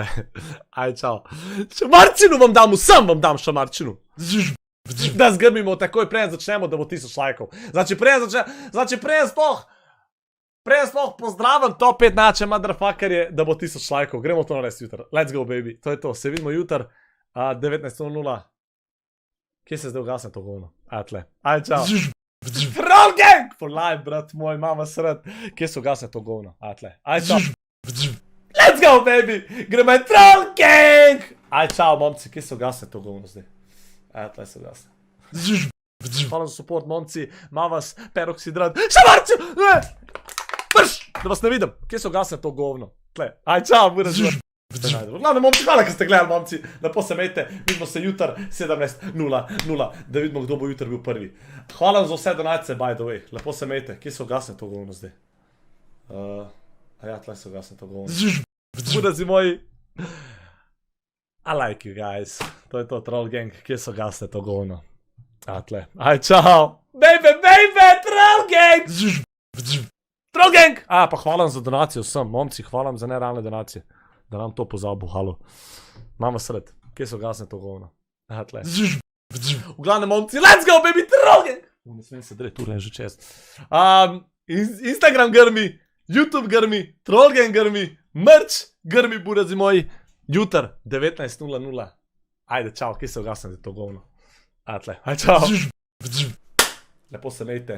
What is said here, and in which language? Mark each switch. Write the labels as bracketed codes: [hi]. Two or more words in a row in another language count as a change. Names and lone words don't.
[sl] Aj, čao. Šamarčinu vam dam, vsem vam dam šamarčinu. Da zgrmimo takoj, prej začnemo, da bo 1000 lajkov. Znači prej sploh pozdravim top 5 nače motherfuckerje, da bo 1000 lajkov. Gremo to narediti jutr. [en] Let's go, baby. [sl] To je to. Se vidimo jutr 19:00. Kje se zdaj ugasne to govno? Tle. Aj, čao. [en] Troll Gang! For life, [sl] brat moj, mama sred. Kje se ugasne to govno? Tle. Aj, čao. [en] Let's go, baby! [sl] Gremo je Troll Gang! Aj, čao, momci, kje se ugasne to govno zdaj? Tle se ugasne. Hvala za support, momci, ima vas peroksidrat. Šamarču! Prš! Da vas ne vidim, kje se ugasne to govno? Tle, aj, čao, bude zelo. Glavno, momci, hvala, kad ste gledali, momci. Lepo se imejte, vidimo se jutr 17:00, da vidimo, kdo bo jutr bil prvi. Hvala za vse donacije, [en] by the way. [sl] Lepo se imejte, kje se ugasne to govno zdaj? Tle se ugasne to govno. Budazi moji. [en] I like you guys. [sl] To je to, Troll Gang, kje se ugasne to govno? Tle. Aj, čao. [en] Baby, Troll Gang! Troll Gang! [sl] Pa hvala vam za donacijo vsem, momci, hvala vam za nerealne donacije. Da nam to pozabil, halo. Imamo sred, kje se ugasne to govno? Tle. V glavnem, momci, [en] let's go, baby, Troll Gang! [sl] Ne smem se dret, ura je že čez. Instagram grmi, YouTube grmi, Troll Gang grmi, merch grmi, burazi moji. Jutr, 19:00. Ajde, čao, kje se ugasne to govno? Tle, aj, čao. Lepo se imejte.